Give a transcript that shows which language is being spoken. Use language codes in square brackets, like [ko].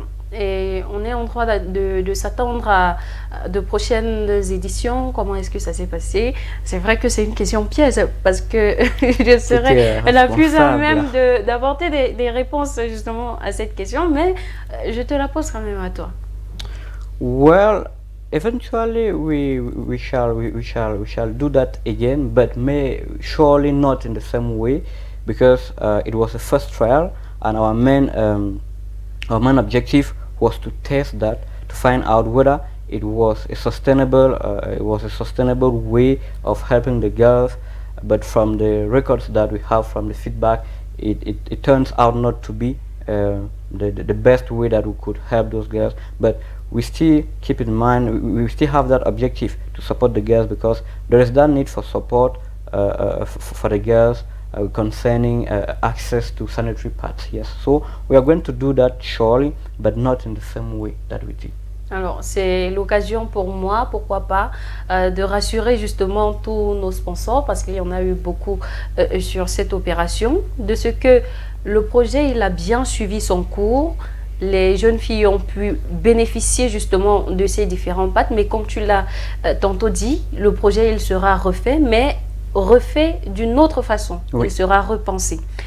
[fr] Et on est en droit de s'attendre à de prochaines éditions. Comment est-ce que ça s'est passé? C'est vrai que c'est une question piège parce que je serais la plus à même d'apporter des réponses justement à cette question, mais je te la pose quand même à toi. [en] Well, eventually we shall do that again, but surely not in the same way, because it was a first trial, and our main objective was to test that, to find out whether it was a sustainable way of helping the girls. But from the records that we have, from the feedback, it turns out not to be the best way that we could help those girls. But we still keep in mind, we still have that objective to support the girls, because there is that need for support for the girls concerning access to sanitary pads. Yes, so we are going to do that surely, but not in the same way that we did. [fr] Alors, c'est l'occasion pour moi, pourquoi pas, de rassurer justement tous nos sponsors, parce qu'il y en a eu beaucoup sur cette opération, de ce que le projet il a bien suivi son cours. Les jeunes filles ont pu bénéficier justement de ces différents pads, mais comme tu l'as tantôt dit, le projet il sera refait, mais refait d'une autre façon. Oui. Il sera repensé.